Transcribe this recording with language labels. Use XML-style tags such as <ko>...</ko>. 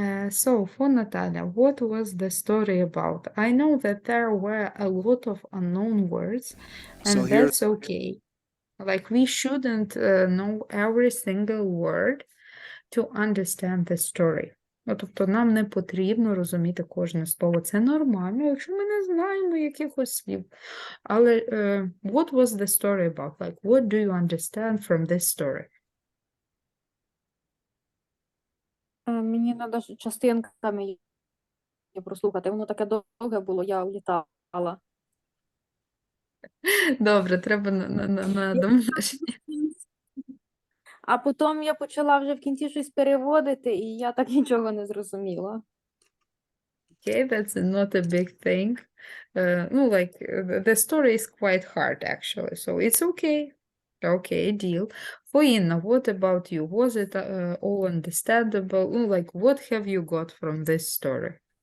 <en>So for Natalia, what was the story about? I know that there were a lot of unknown words, and So here, that's okay. Like we shouldn't know every single word to understand the story.</en> <uk>Ну, тобто нам не потрібно розуміти кожне слово. Це нормально, якщо ми не знаємо якихось слів. Але</uk> <en>what was the story about? Like, what do you understand from this story?</en> <uk>Мені треба частинками її прослухати. Воно таке довге було, я улітала. Добре, треба на домашнє. А потім я почала вже в кінці щось переводити, і я так нічого не зрозуміла.</uk> <en>Okay, that's not a big thing. No, like the story is quite hard actually, so it's okay. Okay, deal. For Inna, what about you? Was it all understandable? No, like what have you got from this story?</en>